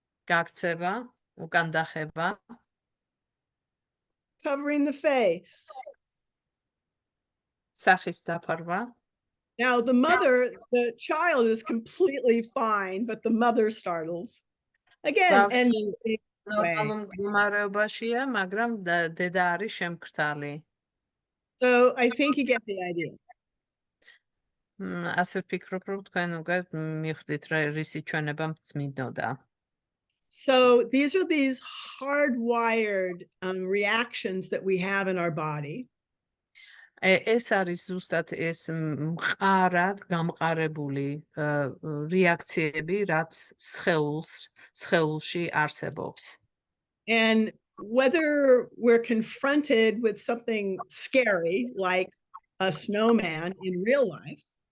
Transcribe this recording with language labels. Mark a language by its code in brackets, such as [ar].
[ka] გაქცევა, უკან დახება. [en] Covering the face. [ka] სახის დაფარვა. [en] Now, the child is completely fine, but the mother startles. Again, and [ka] ბავშვი ნორმალურ მდგომარეობაშია, მაგრამ დედა არის შემკრთალი. [en] so I think you get the idea. [ka] ასე ვფიქრობ, რომ თქვენ უკვე მიხვდით რა რისი ჩვენება წმინდოდა. [en] So these are these hardwired reactions that we have in our body. [ka] ეს არის ზუსტად ეს მყარად გამყარებული რეაქციები, რაც სხეულში არსებობს. [en] And whether we're confronted with something scary like a snowman in real life,